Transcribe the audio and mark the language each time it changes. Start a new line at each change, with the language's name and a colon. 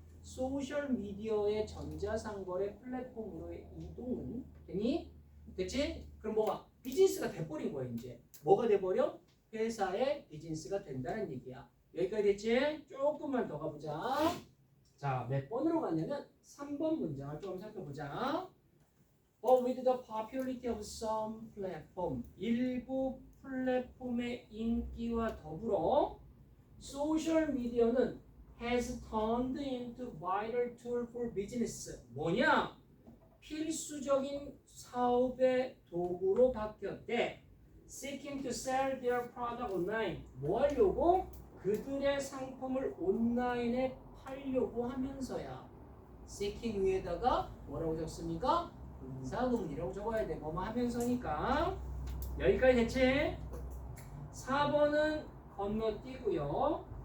Korean: 소셜 미디어의 전자상거래 플랫폼으로의 이동은 되니? 됐지? 그럼 뭐가? 비즈니스가 돼버린 거야 이제. 뭐가 돼버려? 회사의 비즈니스가 된다는 얘기야. 여기까지 됐지? 조금만 더 가보자. 자, 몇 번으로 갔냐면 3번 문장을 좀 살펴보자.
English: But with the popularity of some platform,
Korean: 일부 플랫폼의 인기와 더불어 소셜 미디어는
English: has turned into vital tool for business.
Korean: 뭐냐? 필수적인 사업의 도구로 바뀌었대.
English: Seeking to sell their product online.
Korean: 뭐 하려고? 그들의 상품을 온라인에 팔려고 하면서야. Seeking 위에다가 뭐라고 적습니까? 분사구문이라고 적어야 돼. 뭐뭐 하면서니까. 여기까지 됐지? 4번은 건너뛰고요.